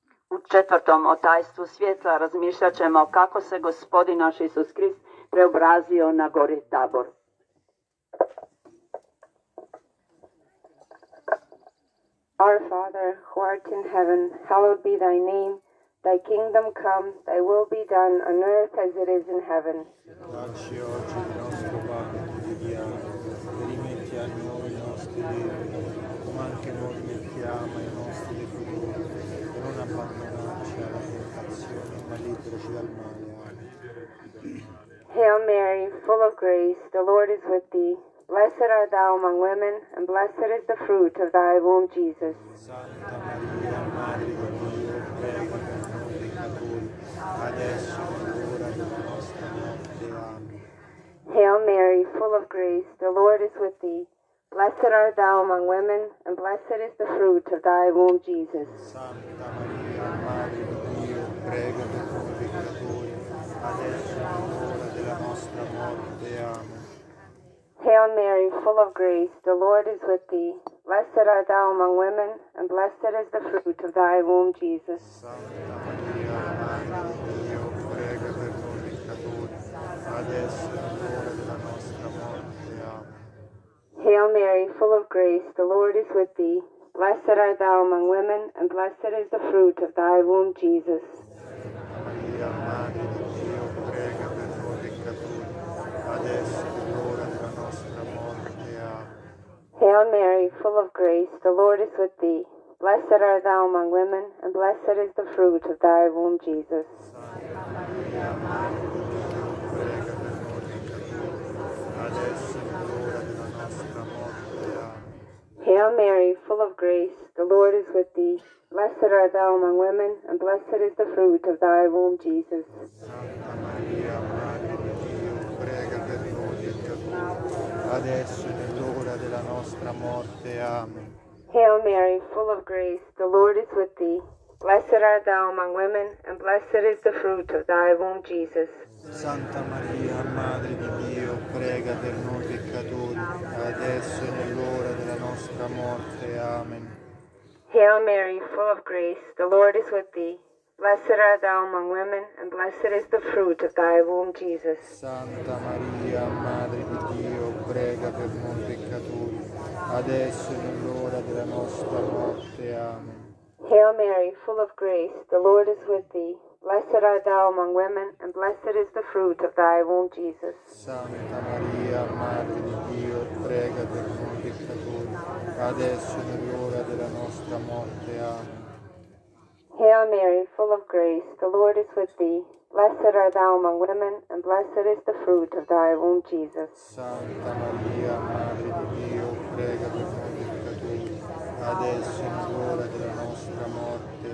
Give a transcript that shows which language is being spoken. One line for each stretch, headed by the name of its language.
Croatian: U četvrtom otajstvu svjetla razmišljat ćemo kako se Gospodin naš Isus Krist preobrazio na gori Tabor.
English: Our Father, who art in heaven, hallowed be thy name. Thy kingdom come, thy will be done on earth as it is in heaven.
Italian: Dacci oggi il nostro pane quotidiano, e rimetti a noi i nostri debiti, come anche noi rimettiamo ai nostri debitori, e non abbandonarci alla tentazione, ma liberaci dal male. Amen.
English: Hail Mary, full of grace, the Lord is with thee. Blessed art thou among women, and blessed is the fruit of thy womb, Jesus.
Italian: Santa Maria, Madre di Dio, prega per noi peccatori, adesso e nell'ora della nostra morte. Amen.
English: Hail Mary, full of grace, the Lord is with thee. Blessed art thou among women, and blessed is the fruit of thy womb, Jesus.
Italian: Santa Maria, Madre di Dio, prega per noi peccatori, adesso e nell'ora della nostra morte. Amen.
English: Hail Mary, full of grace, the Lord is with thee. Blessed art thou among women, and blessed is the fruit of thy womb, Jesus. Amen. Hail Mary, full of grace, the Lord is with thee. Blessed art thou among women, and blessed is the fruit of thy womb, Jesus.
Italian: Maria, Madre di Dio, prega per noi peccatori, adesso e nell'ora della nostra morte. Amen.
English: Hail Mary, full of grace, the Lord is with thee. Blessed art thou among women, and blessed is the fruit of thy womb, Jesus.
Italian: Santa Maria, Madre di Dio, prega per noi peccatori, adesso e nell'ora della nostra morte. Amen.
English: Hail Mary, full of grace, the Lord is with thee. Blessed art thou among women, and blessed is the fruit of thy womb, Jesus.
Italian: Santa Maria, Madre di Dio, prega per noi peccatori, adesso e nell'ora della nostra morte. Amen.
English: Hail Mary, full of grace, the Lord is with thee. Blessed art thou among women, and blessed is the fruit of thy womb, Jesus.
Italian: Santa Maria, Madre di Dio, prega per noi peccatori, adesso e nell'ora della nostra morte. Amen.
English: Hail Mary, full of grace, the Lord is with thee. Blessed art thou among women, and blessed is the fruit of thy womb, Jesus.
Italian: Santa Maria, Madre di Dio, prega per noi peccatori, adesso e nell'ora della nostra morte. Amen.
English: Hail Mary, full of grace, the Lord is with thee. Blessed art thou among women, and blessed is the fruit of thy womb, Jesus.
Italian: Santa Maria, Madre di Dio, prega per noi peccatori, adesso e nell'ora della nostra morte. Amen.
English: Hail Mary, full of grace, the Lord is with thee. Blessed art thou among women, and blessed is the fruit of thy womb, Jesus.
Italian: Santa Maria, Madre di Dio, prega per noi peccatori, adesso e nell'ora della nostra morte.